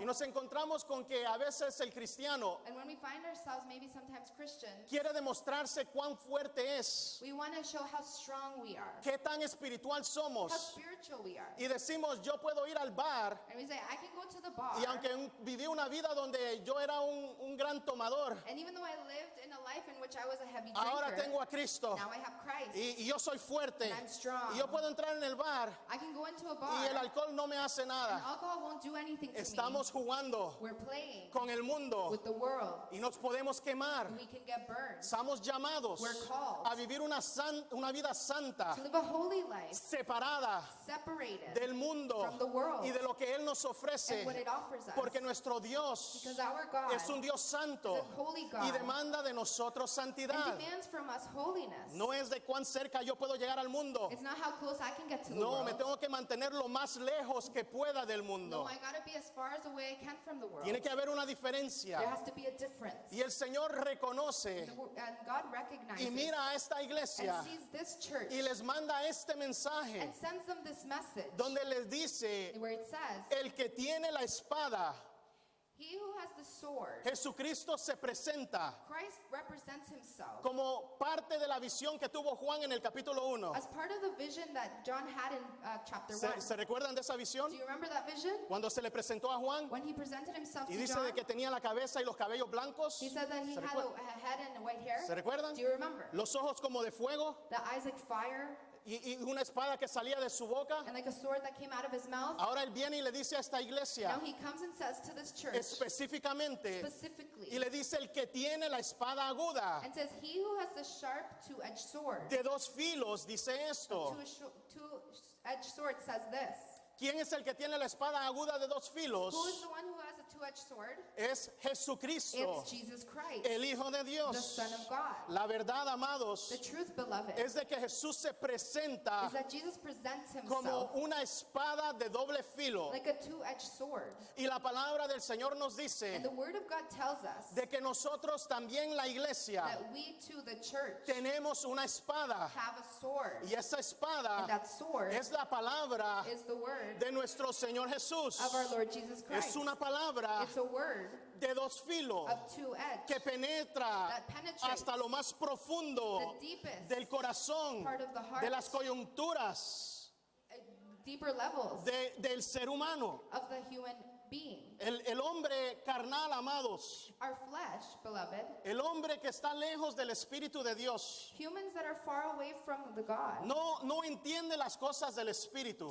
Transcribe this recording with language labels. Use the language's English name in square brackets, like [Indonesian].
[Spanish] Y nos encontramos con que a veces el cristiano [English] And when we find ourselves maybe sometimes Christians, [Spanish] quiere demostrarse cuán fuerte es, [English] we want to show how strong we are, [Spanish] qué tan espiritual [English] how [Spanish] somos. [English] spiritual we are. [Spanish] Y decimos, yo puedo ir al bar, [English] And we say, I can go to the bar. [Spanish] y aunque viví una vida donde yo era un gran tomador, [English] And even though I lived in a life in which I was a heavy [Spanish] ahora [English] drinker, [Spanish] tengo a Cristo. [English] now I have Christ. [Spanish] Y yo soy fuerte. [English] And I'm strong. [Spanish] Y yo puedo entrar en el bar [English] I can go into a [Spanish] y [English] bar [Spanish] el alcohol no me hace [English] and [Spanish] nada. [English] alcohol won't do anything to [Spanish] Estamos jugando [English] me. We're playing [Spanish] con el mundo [English] with the world. [Spanish] y nos podemos quemar. [English] We can get burned. [Spanish] Estamos llamados [English] We're called [Spanish] a vivir una vida santa, [English] to live a holy life, [Spanish] separada [English] separated [Spanish] del mundo [English] from the world [Spanish] y de lo que Él nos ofrece, [English] and what it offers us. [Spanish] porque nuestro Dios [English] Because our God [Spanish] es un Dios santo [English] is a holy God [Spanish] y demanda de nosotros [English] and [Spanish] santidad. [English] demands from us holiness. [Spanish] No es de cuán cerca yo puedo llegar al mundo. [English] It's not how close I can get to the [Spanish] No, [English] world. [Spanish] me tengo que mantener lo más lejos que pueda del [English] No, [Spanish] mundo. [English] I gotta be as far as away I can from the world. [Spanish] Tiene que haber una diferencia. [English] There has to be a difference. [Spanish] Y el Señor reconoce [English] And God recognizes [Spanish] y mira a esta iglesia [English] and sees this church [Spanish] y les manda este mensaje [English] and sends them this message [Spanish] donde les dice, [English] where it says, [Spanish] el que tiene la espada, [English] he who has the sword, [Spanish] Jesucristo se presenta [English] Christ represents himself [Spanish] como parte de la visión que tuvo Juan en el capítulo 1. [English] as part of the vision that John had in chapter 1. [Spanish] ¿Se recuerdan de esa visión? [English] Do you remember that vision? [Spanish] Cuando se le presentó a Juan [English] When he presented himself [Spanish] y [English] to [Spanish] dice [English] John, [Spanish] de que tenía la cabeza y los cabellos blancos. [English] he said that he [Spanish] ¿Se [English] had a head and white hair. [Spanish] ¿Se recuerdan? [English] Do you remember? [Spanish] Los ojos como de fuego [English] The eyes like fire [Spanish] y una espada que salía de su boca. [English] and like a sword that came out of his mouth. [Spanish] Ahora él viene y le dice a esta iglesia [English] Now he comes and says to this church [Spanish] específicamente [English] specifically [Spanish] y le dice el que tiene la espada aguda [English] and says, he who has the sharp two-edged sword, [Spanish] de 2 filos dice esto. [English] two-edged sword says this. [Spanish] ¿Quién es el que tiene la espada aguda de dos filos? [English] Who is the one who has a two-edged sword? [Spanish] Es Jesucristo, [English] It's Jesus Christ, [Spanish] el Hijo de [English] the [Spanish] Dios. [English] Son of God. [Spanish] La verdad, amados, [English] The truth, beloved, [Spanish] es de que Jesús se presenta [English] is that Jesus presents [Spanish] como [English] himself [Spanish] una espada de doble filo. [English] like a two-edged sword. [Spanish] Y la palabra del Señor nos dice [English] And the Word of God tells us [Spanish] de que nosotros también, la iglesia, [English] that we too, the church, [Spanish] tenemos una espada. [English] have a sword. [Spanish] Y esa espada [English] And that sword [Spanish] es la palabra [English] is the word [Spanish] de nuestro Señor Jesús. [English] of our Lord Jesus Christ. [Spanish] Es una palabra [English] It's a word [Spanish] de dos filos [English] of two edges [Spanish] que penetra [English] that penetrates [Spanish] hasta lo más profundo [English] the deepest [Spanish] del corazón, [English] part of the heart, [Spanish] de las coyunturas [English] deeper levels [Spanish] del ser humano. [English] of the human being. [Spanish] El hombre carnal, amados, [English] Our flesh, beloved, [Spanish] el hombre que está lejos del Espíritu de Dios, [English] humans that are far away from the God, [Spanish] no entiende las cosas del Espíritu.